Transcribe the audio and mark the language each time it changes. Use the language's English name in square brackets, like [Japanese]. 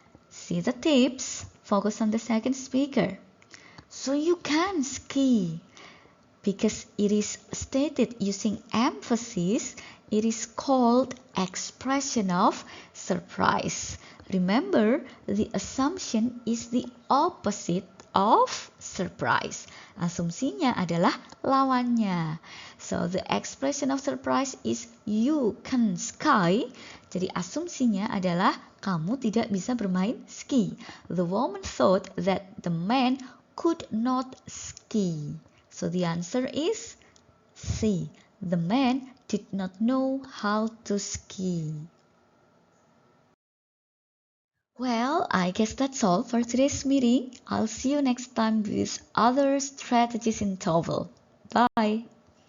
[English] See the tips? Focus on the second speaker. So you can ski. Because it is stated using emphasis, it is called expression of surprise. Remember, the assumption is the opposite of surprise. [Indonesian] Asumsinya adalah lawannya. [English] So the expression of surprise is you can ski. [Indonesian] Jadi asumsinya adalah kamu tidak bisa bermain ski. [English] The woman thought that the man could not ski. So the answer is C. The man did not know how to ski. Well, I guess that's all for today's meeting. I'll see you next time with other strategies in TOEFL. Bye.